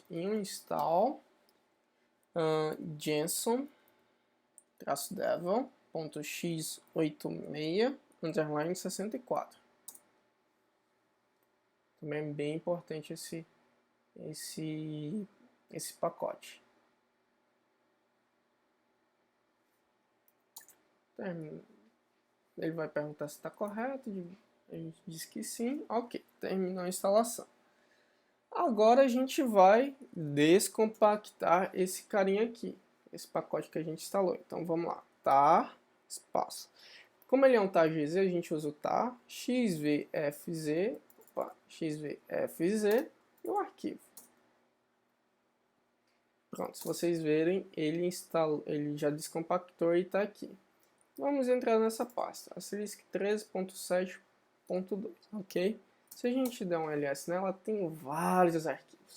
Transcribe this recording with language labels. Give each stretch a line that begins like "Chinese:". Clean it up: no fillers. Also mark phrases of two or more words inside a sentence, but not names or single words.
English: Em um install jenson-devel.x86_64.
Portuguese: Também é bem importante esse pacote. Ele vai perguntar se está correto. A gente diz que sim. Ok, terminou a instalação. Agora a gente vai descompactar esse carinha aqui, esse pacote que a gente instalou. Então vamos lá, tar espaço. Como ele é um tar.gz, a gente usa o tar xvfz, xvfz e o arquivo. Pronto, se vocês verem, ele já descompactou e está aqui. Vamos entrar nessa pasta, asterisk 13.7.2, ok? Se a gente der um ls nela, tem vários arquivos.